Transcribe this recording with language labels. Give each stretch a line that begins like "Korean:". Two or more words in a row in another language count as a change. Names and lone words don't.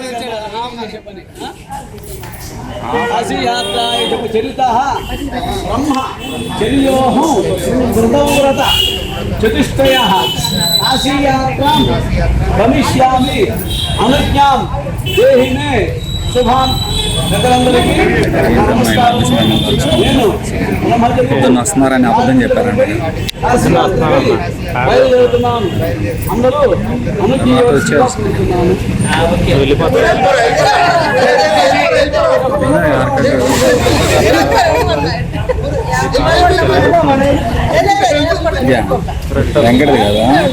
Sanskrit: चरितः ब्रह्म चर्योः कृतव्रत चतुष्टयः काशीयात्रां गमिष्यामि अनुज्ञां देहि मे शुभां
Telugu: ప్రజలందరికీ నమస్కారం. నేను పొద్దున్న వస్తున్నారని అబద్ధం చెప్పారండి. బయలుదేరుతున్నాను. అందరూ వెంకటది కదా